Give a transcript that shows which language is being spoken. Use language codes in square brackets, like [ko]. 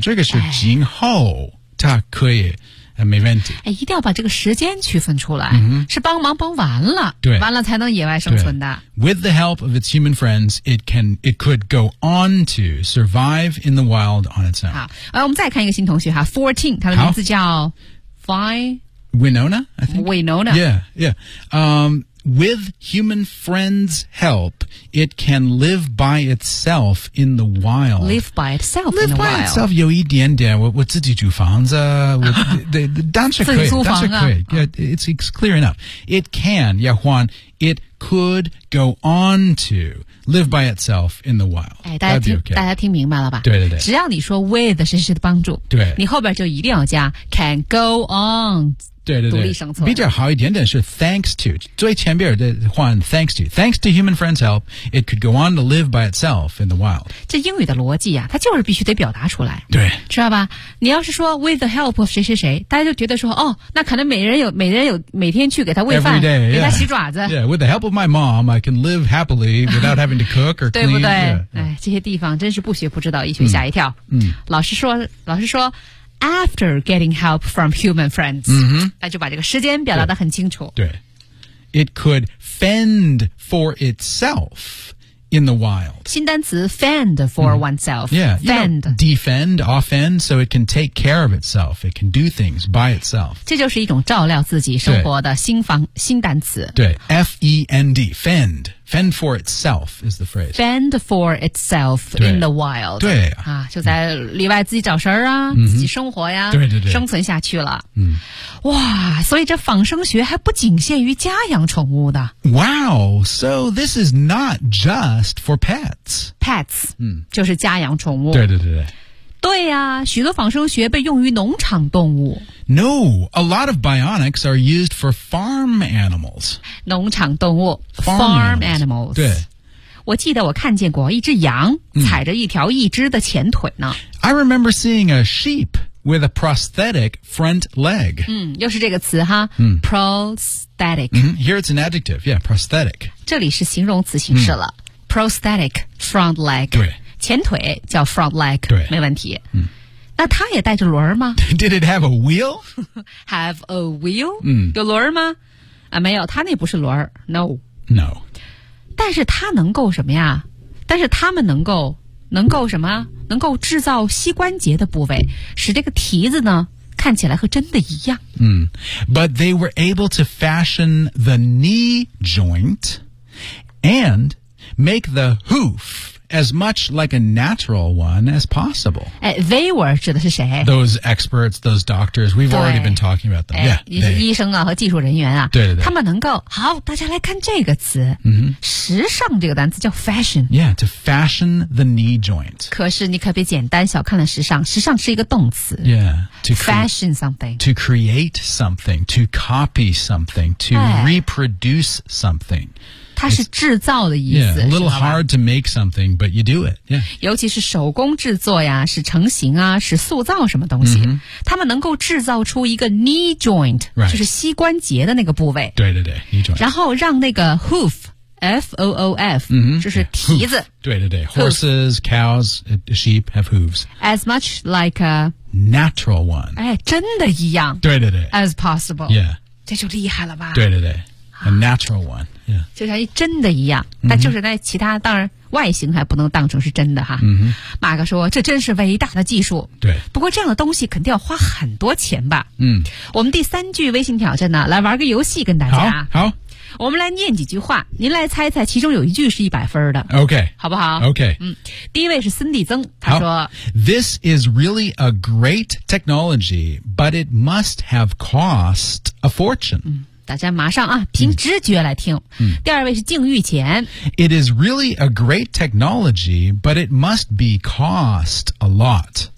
[zh] 这个是今后它可以没问题。哎，一定要把这个时间区分出来，嗯、是帮忙帮完了，对，完了才能野外生存的。 [en] With the help of its human friends, it could go on to survive in the wild on its own。 [zh] 好，我们再看一个新同学哈 ，14， 他的名字叫 Winona, [en] I think. Winona. Yeah. With human friends' help, it can live by itself in the wild. Live by itself in the wild. [zh] 有一点点，我自己住房子，但是可以。 [en] It's clear enough. It can, 亚环, it could go on to live by itself in the wild. [zh] 哎，大家听明白了吧？对。只要你说 with 谁谁的帮助，对，你后边就一定要加 [en] can go on。 [zh] 对，比较好一点点是 [en] thanks to [zh] 最前边的换 [en] thanks to human friends help it could go on to live by itself in the wild。 [zh] 这英语的逻辑啊，它就是必须得表达出来，对，知道吧？你要是说 [en] with the help of [zh] 谁谁谁，大家就觉得说哦，那可能每人有每天去给他喂饭 [en] day, [zh] 给他洗爪子 [en] with the help of my mom I can live happily without having to cook or clean [zh] 对不对、哎、这些地方真是不学不知道，一学吓一跳。老师说 [en] After getting help from human friends,、 mm-hmm. [zh] 那就把这个时间表达得很清楚。 [en] 对 ，it could fend for itself in the wild. [zh] 新单词 [en] fend for、mm-hmm. oneself. Yeah, fend, you know, defend, offend, so it can take care of itself. It can do things by itself. [zh] 这就是一种照料自己生活的新单词。 [en] 对 ，fend, fend. Fend for itself is the phrase. Fend for itself in the wild. [zh] 对啊，就在里外自己找食儿啊、嗯，自己生活呀，对，生存下去了。嗯，哇，所以这仿生学还不仅限于家养宠物的。 [en] Wow, so this is not just for pets. Pets, [zh] 嗯，就是家养宠物。对呀、啊，许多仿生学被用于农场动物。 [en] No, a lot of bionics are used for farm animals. [zh] 农场动物 [en] farm animals. 对， [zh] 我记得我看见过一只羊踩着一条一只的前腿呢。 [en] I remember seeing a sheep with a prosthetic front leg. [zh] 嗯，又是这个词哈。Prosthetic. [en] Here it's an adjective. Yeah, prosthetic. [zh] 这里是形容词形式了。 [en] Prosthetic front leg. [zh] 对。前腿叫 front leg, 对，没问题。嗯，那它也带着轮儿吗？ [en] Did it have a wheel? Have a wheel? [zh] 嗯，有轮儿吗？啊，没有，它那不是轮儿。 [en] No. No. [zh] 但是它能够什么呀？但是它们能够什么？能够制造膝关节的部位，使这个蹄子呢，看起来和真的一样。 [en] 嗯 ，But they were able to fashion the knee joint and make the hoof. As much like a natural one as possible. They were [zh] 指的是谁？ [en] Those experts, those doctors. We've already been talking about them. Yeah, [zh] 医生啊和技术人员啊。对。他们能够好，大家来看这个词。时尚这个单词叫 fashion. [en] Yeah, to fashion the knee joint. [zh] 可是你可别简单小看了时尚。时尚是一个动词。 [en] Yeah, to fashion something. To create something, to copy something, to reproduce something. [zh] 它是制造的意思。 [en] Yeah, a little hard to make something, but you do it. Yeah. [zh] 尤其是手工制作呀，是成型啊，是塑造什么东西。 Mm-hmm. 他们能够制造出一个 knee joint,、 [en] right. [zh] 就是膝关节的那个部位。对对对 ,knee joint. 然后让那个 hoof,F-O-O-F,、 [en] mm-hmm. [zh] 就是蹄子。 [en] Yeah, hoof. [zh] 对对对 [en] ,horses, cows, sheep have hooves. As much like a natural one. [zh] 哎，真的一样。对对对 [en] ,as possible. Yeah. [zh] 这就厉害了吧。对对对。 [en] A natural one, yeah. [zh] 就像真的一样、mm-hmm. 但就是那其他当然外形还不能当成是真的哈。 [en] Mm-hmm. [zh] 马哥说这真是伟大的技术。对。不过这样的东西肯定要花很多钱吧。嗯。我们第三句微信挑战呢来玩个游戏跟大家。好。好。我们来念几句话您来猜猜其中有一句是100分的。 [en] OK。 [zh] 好不好 [en] ?OK。 [zh] 嗯。第一位是孙地曾他说。 [en] This is really a great technology, but it must have cost a fortune.、 [zh] 嗯大家马上啊凭直觉来听、嗯、第二位是靖玉前 [en] It is really a great technology But it must be cost a lot